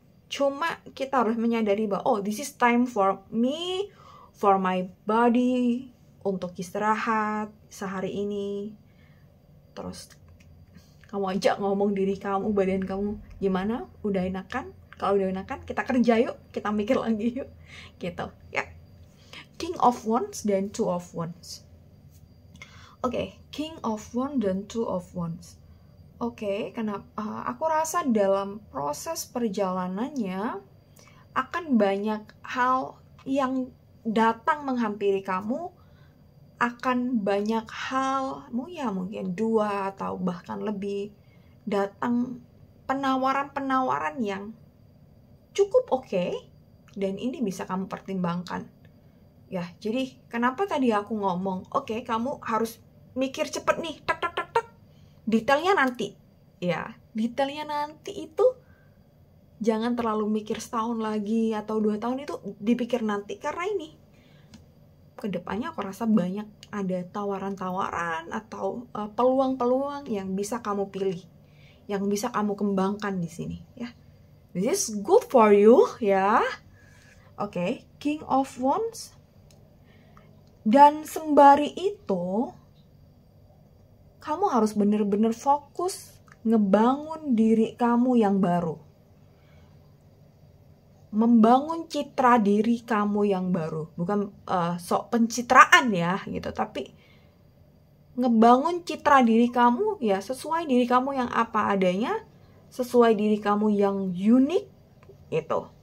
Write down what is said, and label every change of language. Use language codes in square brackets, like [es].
[id] Cuma kita harus menyadari bahwa [en] this is time for me, for my body, [id] untuk istirahat sehari ini. Terus kamu ajak ngomong diri kamu, badan kamu gimana, udah enakan? Kalau udah enakan, kita kerja yuk, kita mikir lagi yuk gitu ya. King of Wands dan Two of Wands. King of Wands dan Two of Wands. Karena aku rasa dalam proses perjalanannya akan banyak hal yang datang menghampiri kamu, akan banyak hal, mungkin 2 atau bahkan lebih, datang penawaran-penawaran yang cukup oke, dan ini bisa kamu pertimbangkan. Ya, jadi kenapa tadi aku ngomong, oke, kamu harus mikir cepet nih, tek tek tek tek. Detailnya nanti. Ya, detailnya nanti itu jangan terlalu mikir setahun lagi atau 2 tahun, itu dipikir nanti. Karena ini kedepannya aku rasa banyak ada tawaran-tawaran atau peluang-peluang yang bisa kamu pilih, yang bisa kamu kembangkan di sini. [en] Ya, this is good for you, ya. [id] Oke, King of Wands. Dan sembari itu, kamu harus bener-bener fokus ngebangun diri kamu yang baru. Membangun citra diri kamu yang baru. Bukan sok pencitraan ya gitu, tapi ngebangun citra diri kamu ya sesuai diri kamu yang apa adanya, sesuai diri kamu yang unik itu.